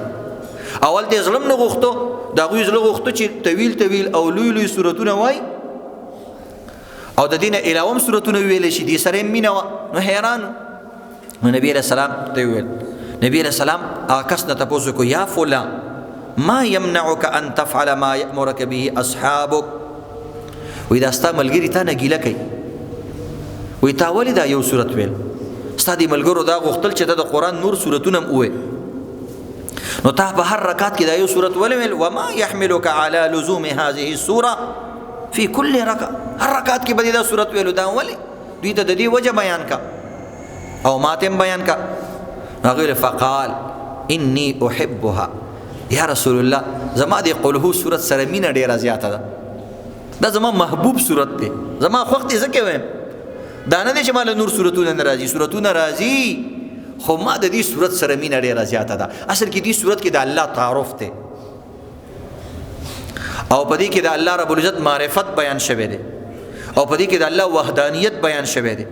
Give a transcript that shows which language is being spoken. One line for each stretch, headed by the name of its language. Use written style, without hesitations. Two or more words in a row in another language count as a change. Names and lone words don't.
Pashto: اول دې زړه هم نه غوښتو، د هغوی زړه غوښتو چې طویل طویل او لوی لوی صورتونه وای، او د دې نه علاوه هم صورتونه ویلی شي، دې سره یې مینه وه. نو حیران نو نبی
Arabic: علیه السلام
Pashto: ته ویل، نبی
Arabic: علیه السلام
Pashto: هغه کس نه تپوس وکړو،
Arabic: یا فلان ما یمنعک ان تفعل ما یأمرک به اصحابک.
Pashto: وایي دا ستا ملګري تا نه ګیله کوي، وایي تا ولې دا یو صورت ویل؟ ستا دې ملګرو دا غوښتل چې د قرآن نور صورتونه هم ووایي، نو تا په هر رکعت کې دا یو صورت ولې ویل؟
Arabic: وما يحملك على لزوم هذه السوره في كل ركعه.
Pashto: هر رکعت کې به دا صورت ویلو، دا ولې؟ دوی ته د دې وجه بیان کا او ماته بیان کا.
Arabic: هغه فقال اني احبها، یا رسول الله
Pashto: زما د قلهو صورت سره مینه ډیره زیاته ده، دا زما محبوب صورت دی، زما خوښ دی، ځکه وایم دا نه دی چې مال نور صورتونه نه راځي، صورتونه راځي، خو ما د دې صورت سره مینه ډیره زیاته ده. اصل کې دې صورت کې د الله تعارف دی، او په دې کې د
Arabic: الله رب العزت
Pashto: معرفت بیان شوی دی، او په دې کې د الله وحدانیت بیان شوی دی.